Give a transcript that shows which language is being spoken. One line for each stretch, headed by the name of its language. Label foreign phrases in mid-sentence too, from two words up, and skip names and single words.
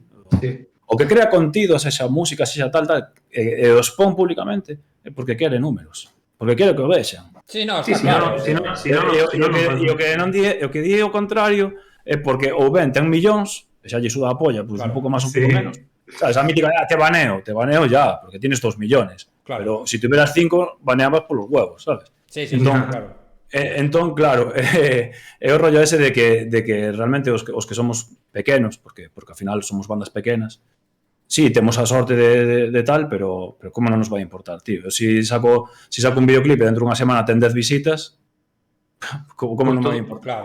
Galician: O que crea contido, sexa música, sexa tal, e os pon públicamente, é porque quere números, porque quere que o vexan.
Spanish: Sí, no, Sí, está claro.
Galician: E o que di o contrario é porque ou ben ten millóns, e xa lle suda a polla, pues Claro. un pouco máis, un pouco menos. Sabes,
Spanish: a mítica, te baneo ya, porque tienes 2 millones. Claro. Pero si tuvieras 5,
Galician: baneabas polos huevos, sabes?
Spanish: Sí,
Galician: Entón, claro. Entón, claro, é o rollo ese de que realmente os que somos pequenos, porque ao final somos bandas pequenas, sí, temos a sorte de tal, pero como non nos vai importar, tío? Si saco un videoclip e dentro dunha semana ten 10 visitas, como non me vai importar?